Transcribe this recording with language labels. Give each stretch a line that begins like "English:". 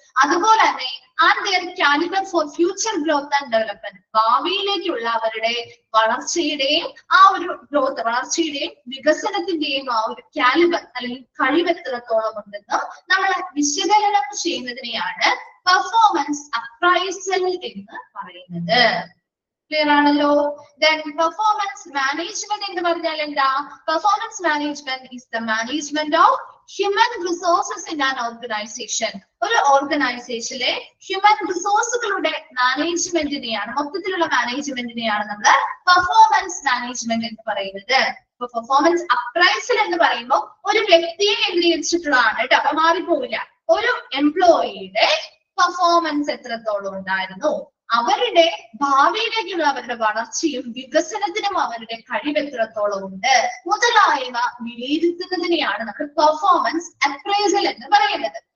Malayalam: അതുപോലെ തന്നെ
English: and their calibre for future growth and development,
Malayalam: ഭാവിയിലേക്കുള്ള അവരുടെ വളർച്ചയുടെയും ആ ഒരു ഗ്രോത്ത്, വളർച്ചയുടെയും വികസനത്തിന്റെയും ആ ഒരു കാലിബർ അല്ലെങ്കിൽ കഴിവ് എത്രത്തോളം ഉണ്ടെന്ന് നമ്മൾ വിശകലനം ചെയ്യുന്നതിനെയാണ് പെർഫോമൻസ് അപ്രൈസൽ എന്ന് പറയുന്നത്. ക്ലിയർ ആണല്ലോ?
English: Then performance management
Malayalam: എന്ന് പറഞ്ഞാൽ എന്താ?
English: Performance management is the management of human resources in an organization.
Malayalam: ഒരു ഓർഗനൈസേഷനിലെ ഹ്യൂമൻ റിസോഴ്സുകളുടെ മാനേജ്മെന്റിനെയാണ്, മൊത്തത്തിലുള്ള മാനേജ്മെന്റിനെയാണ് നമ്മൾ പെർഫോമൻസ് മാനേജ്മെന്റ് എന്ന് പറയുന്നത്. ഇപ്പൊ പെർഫോമൻസ് അപ്രൈസൽ എന്ന് പറയുമ്പോൾ ഒരു വ്യക്തിയെ കേന്ദ്രീകരിച്ചിട്ടുള്ളതാണ് കേട്ടോ. അപ്പൊ മാറിപ്പോവില്ല. ഒരു എംപ്ലോയിയുടെ പെർഫോമൻസ് എത്രത്തോളം ഉണ്ടായിരുന്നു, അവരുടെ ഭാവിയിലേക്കുള്ള അവരുടെ വളർച്ചയും വികസനത്തിനും അവരുടെ കഴിവ് എത്രത്തോളം ഉണ്ട് മുതലായവ വിലയിരുത്തുന്നതിനെയാണ് നമ്മൾ പെർഫോമൻസ് അപ്രൈസൽ എന്ന് പറയുന്നത്.